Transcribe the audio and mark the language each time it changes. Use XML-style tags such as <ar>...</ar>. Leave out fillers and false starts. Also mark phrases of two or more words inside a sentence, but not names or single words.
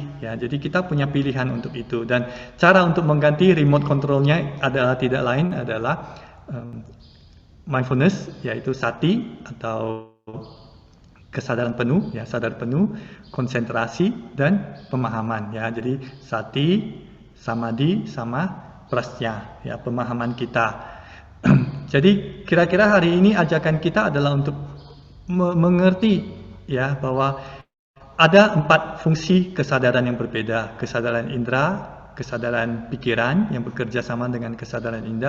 <id>Ya, jadi kita punya pilihan untuk itu. Dan cara untuk mengganti</id> <en>remote controlnya</en> <id>adalah tidak lain adalah mindfulness, yaitu sati atau kesadaran penuh, ya sadar penuh, konsentrasi dan pemahaman. Ya, jadi</id> <pi>sati, samadhi</pi> <id>sama prasya, ya pemahaman kita. Jadi kira-kira hari ini ajakan kita adalah untuk mengerti ya bahwa ada 4 fungsi kesadaran yang berbeda. Kesadaran indera, kesadaran pikiran yang bekerja sama dengan kesadaran indera.</id>